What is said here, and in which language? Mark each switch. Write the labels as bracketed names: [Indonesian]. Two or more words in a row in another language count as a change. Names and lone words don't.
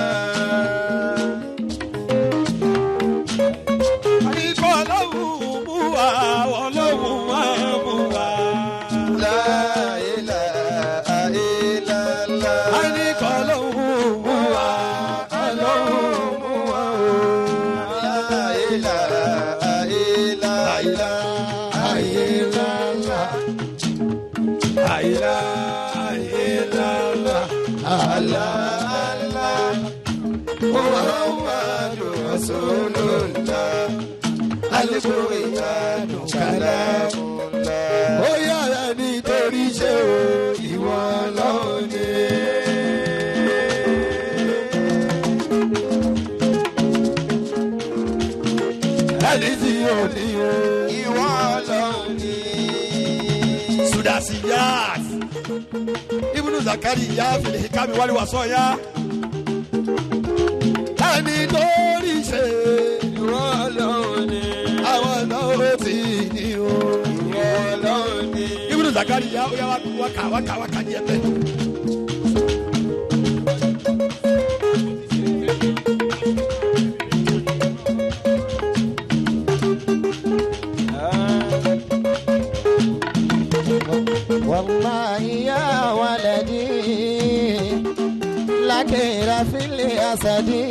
[Yoruba] A ní kó Ọlọ́run mú wa Ọlọ́run máa mú wa. [Arabic] لا إله إلا الله. [Yoruba] A ní kó Ọlọ́run mú wa Ọlọ́run mú wa o. [Arabic] لا إله إلا الله. [Yoruba] Àyílá [Arabic] الله، محمد رسول الله، القرآن كلام الله. [Yoruba] ó yára nítorí ṣé o ìwọ Ọlọ́run ni. Ẹni tí ò ní o. Ìwọ Ọlọ́run ni. [Arabic] سداسيات ابن زكريا في الحكم والوصايا. [Yoruba] Ẹni torí ṣe Ìwọ Ọlọ́run ni. àwọn náà ti ní o. Ìwọ Ọlọ́run ni. Ibnu Zakariya ó yá wákà ní ẹgbẹ́. [Arabic] والله يا ولدي لك في الأسد